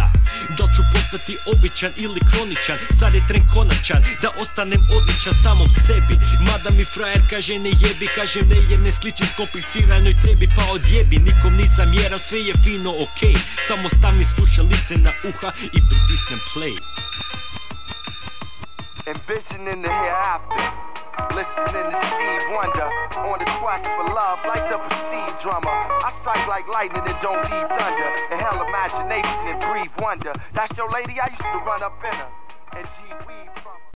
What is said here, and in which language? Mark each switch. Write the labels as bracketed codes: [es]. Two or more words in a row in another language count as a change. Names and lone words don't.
[hr] Da ću postati običan ili kroničan, sad je tren konačan, da ostanem odličan samom sebi. Mada mi frajer kaže ne jebi, kažem ne jer ne sličim skompliciranoj trebi. Pa odjebi, nikom nisam jeram, sve je fino okej, samo stavim slušalice na uha i pritisnem play. [en] Envisioning the hereafter, listening to Steve Wonder on the quest for love like the perceived drummer. I strike like lightning and don't need thunder, and hell imagination and breathe wonder. That's your lady, I used to run up in her and G weed from